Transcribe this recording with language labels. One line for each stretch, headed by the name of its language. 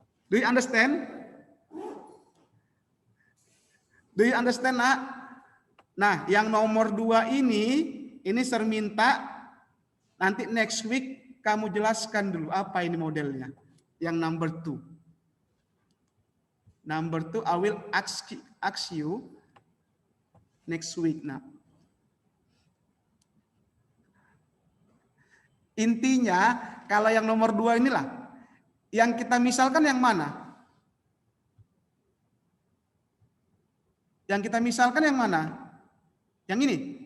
English: Do you understand? Do you understand, nak?
Indonesian: Nah, yang nomor 2 ini Sir minta nanti
English: next week
Indonesian: kamu jelaskan dulu apa ini modelnya. Yang number 2.
English: Number 2 I will ask you next week.
Indonesian: Nah, intinya kalau yang nomor 2 inilah yang kita misalkan yang mana? Yang kita misalkan yang mana? Yang ini?